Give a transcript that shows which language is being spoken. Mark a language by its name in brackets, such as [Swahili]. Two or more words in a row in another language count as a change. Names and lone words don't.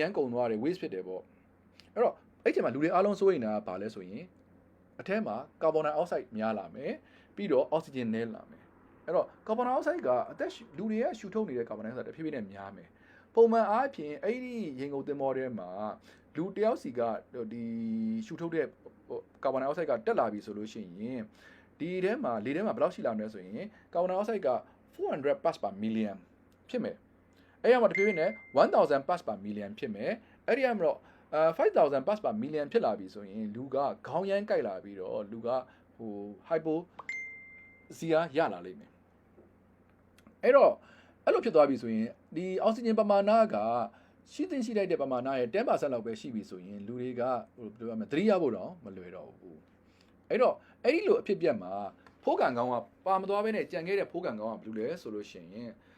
[Burmese] မ်းကုန်သွားတယ် waste ဖြစ်တယ်ပေါ့အဲ့တော့အဲ့ချိန်မှာလူတွေအားလုံးစိုးရိမ်တာကဘာလဲဆိုရင်အထဲမှာကာဗွန်ဒိုင်အောက်ဆိုက်များလာမယ်ပြီးတော့အောက်ဆီဂျင်နည်းလာမယ်အဲ့တော့ကာဗွန်ဒိုင်အောက်ဆိုက်ကအသက်လူတွေကရှူထုတ်နေတဲ့ကာဗွန်ဒိုင်အောက်ဆိုက်တဖြည်း ဖြည်းနဲ့များမယ်ပုံမှန်အားဖြင့်အဲ့ဒီရေငုံသင်္ဘောထဲမှာလူတယောက်စီကဒီရှူထုတ်တဲ့ကာဗွန်ဒိုင်အောက်ဆိုက်ကတက်လာပြီဆိုလို့ရှိရင်ဒီထဲမှာလေထဲမှာဘယ်လောက်ရှိလာ မလဲဆိုရင်ကာဗွန်ဒိုင်အောက်ဆိုက်က400 [English] parts per million [Burmese] ဖြစ်မယ်အဲ့ရမှာတဖြည်းဖြည်းနဲ့1000 [English] parts per million [Burmese] ဖြစ်မယ်အဲ့ဒီမှာတော့ 5000 [English] parts per million [Burmese] ဖြစ်လာပြီဆိုရင်လူကခေါင်းရမ်းကြိုက်လာပြီးတော့လူကဟို hypo စီယာရလာလိမ့်မယ်အဲ့တော့အဲ့လိုဖြစ်သွားပြီဆိုရင်ဒီအောက်ဆီဂျင်ပမာဏကရှိသင့်ရှိလိုက်တဲ့ပမာဏရဲ့ 10% လောက်ပဲရှိပြီဆိုရင်လူတွေကဟိုဘယ်လိုပြောမလဲသတိရဖို့တော့မလွယ်တော့ဘူးအဲ့တော့အဲ့ဒီလိုအဖြစ်ပြက်မှာဖိုးကန်ကောင်းကပါမသွားဘဲနဲ့ကြံခဲ့တဲ့ဖိုးကန်ကောင်းကဘယ်လိုလဲဆိုလို့ရှိရင်